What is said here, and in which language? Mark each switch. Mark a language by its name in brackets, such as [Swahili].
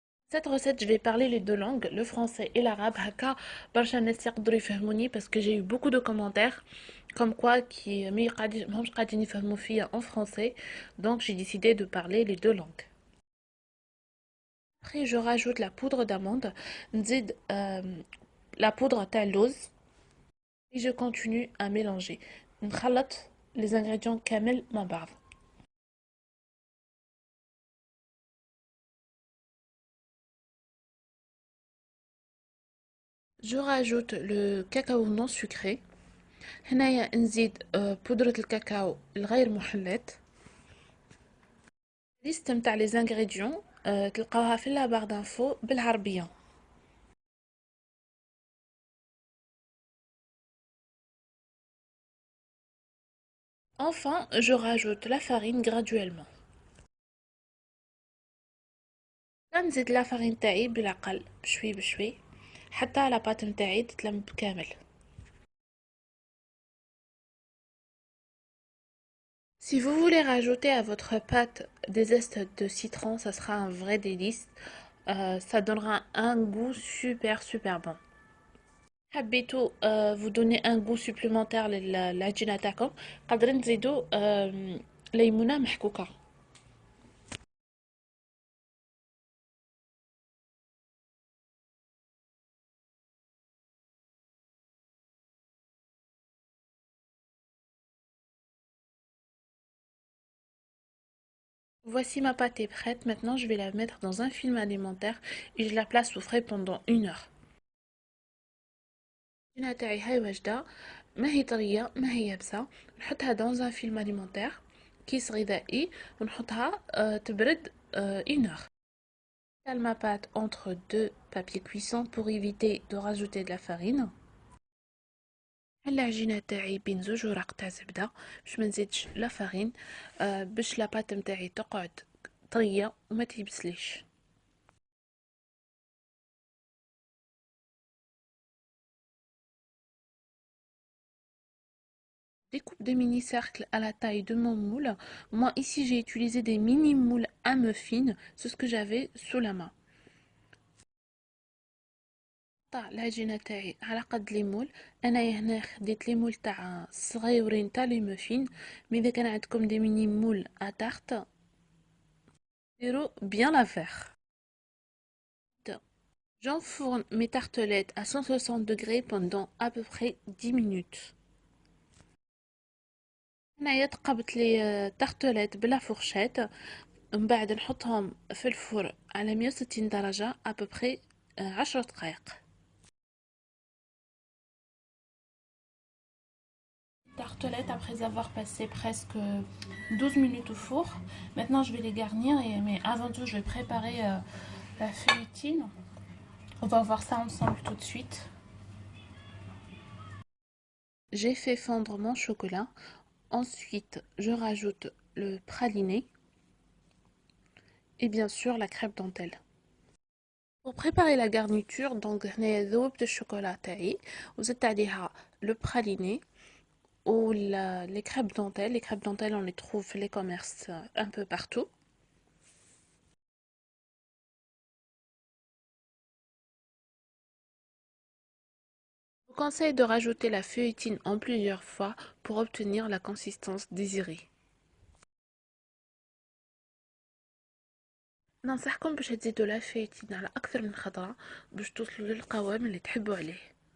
[French] Cette recette, je vais parler les deux langues, le français et l'arabe. [Arabic] هكا برشا ناس يقدروا يفهموني [French] parce que j'ai eu beaucoup de commentaires comme quoi qui [Arabic] ماهمش قاعدين يفهموا فيا [French] en français. Donc j'ai décidé de parler les deux langues. Après, je rajoute la poudre d'amande, [Arabic] نزيد [French] la poudre [Arabic] تاع اللوز [French] et je continue à mélanger. [Arabic] نخلط [French] les ingrédients [Arabic] كامل مع بعض. [French] Je rajoute le cacao non sucré. [Arabic] هنايا نزيد بودرة الكاكاو الغير محلات. ليست متاع [French] les ingrédients [Arabic] تلقاوها في [French] la barre d'infos [Arabic] بالعربية. [French] Enfin, je rajoute la farine graduellement. [Arabic] نزيد [French] la farine [Arabic] تاعي بالعقل بشوي بشوي حتى [French] la pâte [Arabic] نتاعي تتلم بكامل. [French] Si vous voulez rajouter à votre pâte des zestes de citron, ça sera un vrai délice. Ça donnera un goût super bon. [Arabic] حبيتوا [French] vous donner un goût supplémentaire [Arabic] للعجينة تاعكم قادرين تزيدوا ليمونة محكوكة. [French] Voici ma pâte est prête. Maintenant, je vais la mettre dans un film alimentaire et je la place au frais pendant 1 heure. [Arabic] العجينة تاعي هاي واجدة ما هي طرية ما هي يابسة. نحطها [French] dans un film alimentaire [Arabic] كيس غذائي ونحطها تبرد [French] 1 heure. J'étale ma pâte entre deux papiers cuissants pour éviter de rajouter de la farine. [Arabic] العجينة تاعي بين زوج وراق تاع زبدة باش ما نزيدش [French] لا فارين [Arabic] باش [French] لاباط [Arabic] نتاعي تقعد طرية وما تيبسليش. [French] Découpe des mini-cercles à la taille de mon moule. Moi ici j'ai utilisé des mini moules à muffins, c'est ce que j'avais sous la main. [Arabic] قطع العجينة تاعي على قد لي مول. انايا هنا خديت لي مول تاع صغيورين تاع لي موفين مي اذا كان عندكم [French] دي ميني مول ا تارت [Arabic] ديروا [French] bien l'affaire. J'enfourne mes tartelettes à 160 degrés pendant à peu près 10 minutes. [Arabic] هنايا تقبت لي tartelettes بلا fourchette. من بعد نحطهم في الفرن على 160 درجة [French] à peu près [Arabic] 10 دقائق. [French] Tartelettes après avoir passé presque 12 minutes au four. Maintenant je vais les garnir, mais avant tout je vais préparer la feuilletine. On va voir ça ensemble tout de suite. J'ai fait fondre mon chocolat. Ensuite, je rajoute le praliné et bien sûr la crêpe dentelle. Pour préparer la garniture, donc [Arabic] هنايا ذوبت الشوكولا تاعي وزدت عليها [French] le praliné ou les crêpes dentelles. Les crêpes dentelles, on les trouve dans les commerces un peu partout. Je vous conseille de rajouter la feuilletine en plusieurs fois pour obtenir la consistance désirée. [Arabic] ننصحكم باش تزيدوا لا فيتين على اكثر من خضره باش توصلوا للقوام اللي تحبوا عليه.